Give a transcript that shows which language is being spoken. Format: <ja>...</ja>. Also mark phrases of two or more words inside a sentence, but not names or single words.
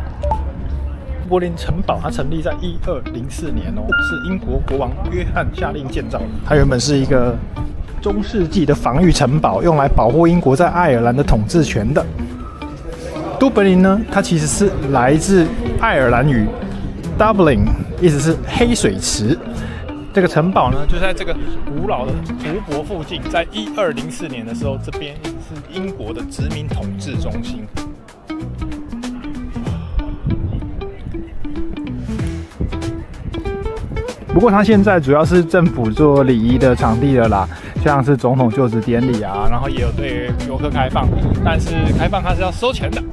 <zh>都柏林城堡它成立在1204年哦，是英國國王約翰下令建造的。它原本是一個中世紀的防禦城堡，用来保護英國在愛爾蘭的統治權的。都柏林呢，它其實是來自愛爾蘭語 Dublin，意思是黑水池。這個城堡呢，就在這個古老的湖泊附近。在1204年的時候，這邊是英國的殖民統治中心。不過它現在主要是政府做禮儀的場地了啦，像是总統就職典禮啊，然後也有对游客開放，但是開放它是要收錢的。</zh>